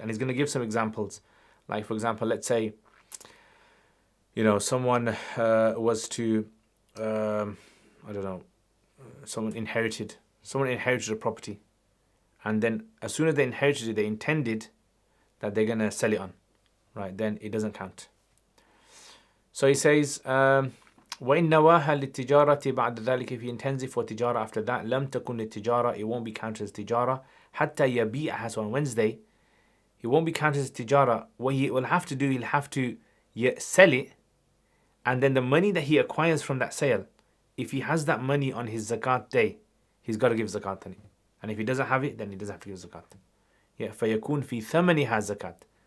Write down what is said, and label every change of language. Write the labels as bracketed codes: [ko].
[en] And he's going to give some examples. Like for example, let's say, someone was to, I don't know, someone inherited a property. And then as soon as they inherited it, they intended that they're going to sell it on. Right, then it doesn't count. So he says, [ar] وَإِنَّ نَوَاهَا لِلتِّجَارَةِ بَعْدَ ذَلِكَ. [en] If he intends it for tijara after that, [ar] لَمْ تَكُنْ لِلتِّجَارَةِ. [en] It won't be counted as tijara. [ar] حَتَّى يَبِيعَهَا. [en] So on Wednesday, it won't be counted as tijara. What he will have to do, he'll have to sell it, and then the money that he acquires from that sale, if he has that money on his zakat day, he's got to give zakat on it. And if he doesn't have it, then he doesn't have to give zakat. [ar] Yeah, فَيَكُونْ فِي ثَمَنِهَا zakat.